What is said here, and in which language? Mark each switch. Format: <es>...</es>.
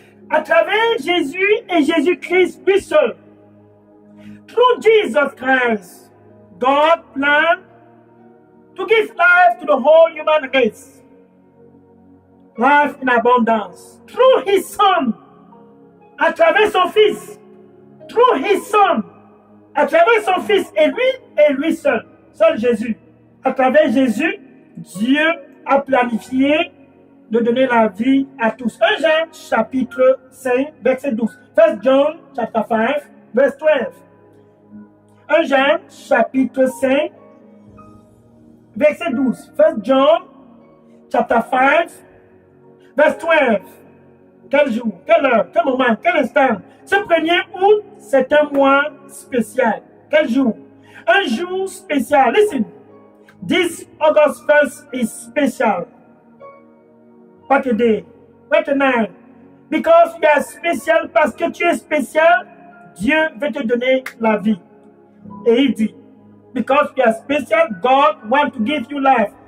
<fr>À travers Jésus et Jésus-Christ, lui seul.</fr> <en>Through Jesus Christ, God planned to give life to the whole human race. life in abundance. Through his son,</en> <fr>à travers son fils.</fr> <en>Through his son,</en> <fr>à travers son fils et lui seul. Seul Jésus. À travers Jésus, Dieu a planifié de donner la vie à tous. 1 Jean chapitre 5, verset 12.</fr> <en>1 John chapter 5, verse 12.</en> <fr>1 Jean chapitre 5, verset 12.</fr> <en>1 John chapter 5, verse 12.</en> <fr>Quel jour, quelle heure, quel moment, quel instant. Ce 1er août, c'est un mois spécial. Quel jour? Un jour spécial.</fr> <en>Listen. This August 1st is special. What a day. What a night. Because you are special,</en> <fr>parce que tu es spécial, Dieu veut te donner la vie. Et il dit,</fr> <en>because you are special, God wants to give you life.</en>